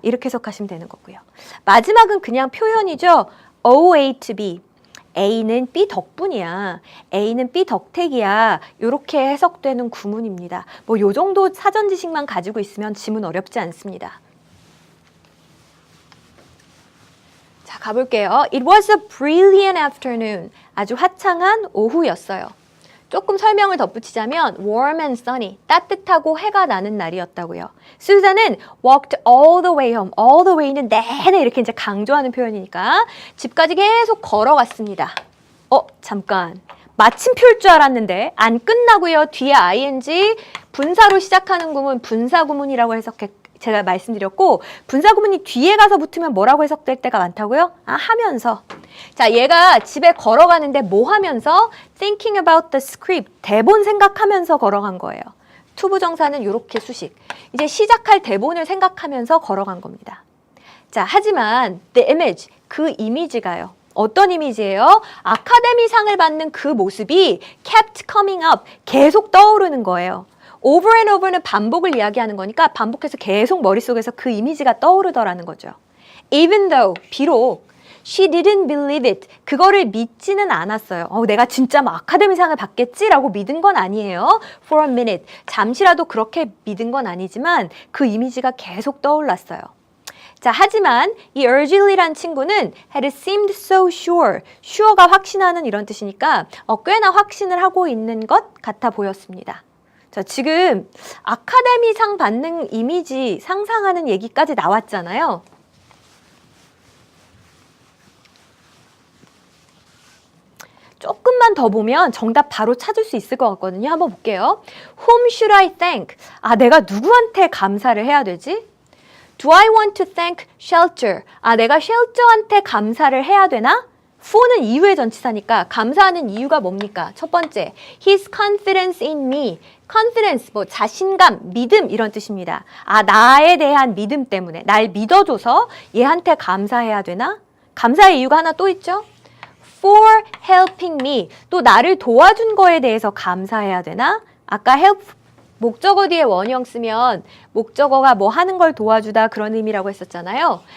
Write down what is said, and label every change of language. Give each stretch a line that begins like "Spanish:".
Korean: 이렇게 해석하시면 되는 거고요. 마지막은 그냥 표현이죠. OA to B. A는 B 덕분이야. A는 B 덕택이야. 이렇게 해석되는 구문입니다. 뭐 요 정도 사전 지식만 가지고 있으면 지문 어렵지 않습니다. 자, 가볼게요.
English: It was a brilliant afternoon.
Korean: 아주 화창한 오후였어요. 조금 설명을 덧붙이자면 warm and sunny, 따뜻하고 해가 나는 날이었다고요. 수자는
English: walked all the way home.
Korean: all the way는 내내 이렇게 이제 강조하는 표현이니까 집까지 계속 걸어갔습니다. 잠깐. 마침표일 줄 알았는데 안 끝나고요. 뒤에 ing 분사로 시작하는 구문 분사 구문이라고 제가 말씀드렸고 분사 구문이 뒤에 가서 붙으면 뭐라고 해석될 때가 많다고요? 하면서. 자, 얘가 집에 걸어가는데 뭐 하면서?
English: Thinking about the script.
Korean: 대본 생각하면서 걸어간 거예요. 투부정사는 이렇게 수식. 이제 시작할 대본을 생각하면서 걸어간 겁니다. 자, 하지만 the image, 그 이미지가요. 어떤 이미지예요? 아카데미상을 받는 그 모습이
English: kept coming up,
Korean: 계속 떠오르는 거예요. over and over는 반복을 이야기하는 거니까 반복해서 계속 머릿속에서 그 이미지가 떠오르더라는 거죠.
English: Even though, 비록 she didn't believe it,
Korean: 그거를 믿지는 않았어요. 내가 진짜 아카데미상을 받겠지라고 믿은 건 아니에요. For a minute, 잠시라도 그렇게 믿은 건 아니지만 그 이미지가 계속 떠올랐어요. 자, 하지만 이 urgently란 친구는
English: had seemed so sure,
Korean: sure가 확신하는 이런 뜻이니까 꽤나 확신을 하고 있는 것 같아 보였습니다. 자, 지금 아카데미상 받는 이미지 상상하는 얘기까지 나왔잖아요. 조금만 더 보면 정답 바로 찾을 수 있을 것 같거든요. 한번 볼게요.
English: Whom should I thank?
Korean: 내가 누구한테 감사를 해야 되지?
English: Do I want to thank shelter?
Korean: 아, 내가 shelter한테 감사를 해야 되나? for는 이유의 전치사니까 감사하는 이유가 뭡니까? 첫 번째,
English: his confidence in me.
Korean: confidence, 뭐 자신감, 믿음 이런 뜻입니다. 아, 나에 대한 믿음 때문에 날 믿어줘서 얘한테 감사해야 되나? 감사의 이유가 하나 또 있죠?
English: for helping me.
Korean: 또 나를 도와준 거에 대해서 감사해야 되나? 아까 help 목적어 뒤에 원형 쓰면 목적어가 뭐 하는 걸 도와주다 그런 의미라고 했었잖아요.